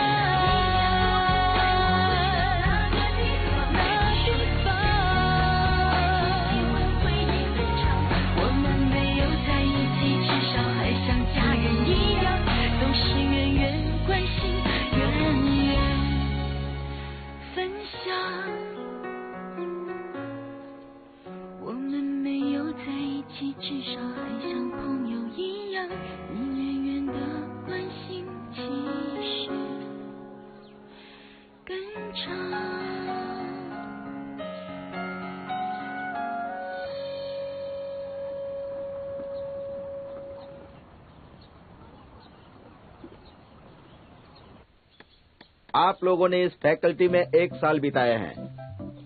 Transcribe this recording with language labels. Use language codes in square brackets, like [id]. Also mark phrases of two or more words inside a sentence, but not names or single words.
[zh] 那地方，我们没有在一起，至少还像家人一样，都是远远关心，远远分享。我们没有在一起，至少还像朋友一样，你远远的关心，其实更长。 [hi] आप लोगों ने इस फैकल्टी में 1 साल बिताए हैं।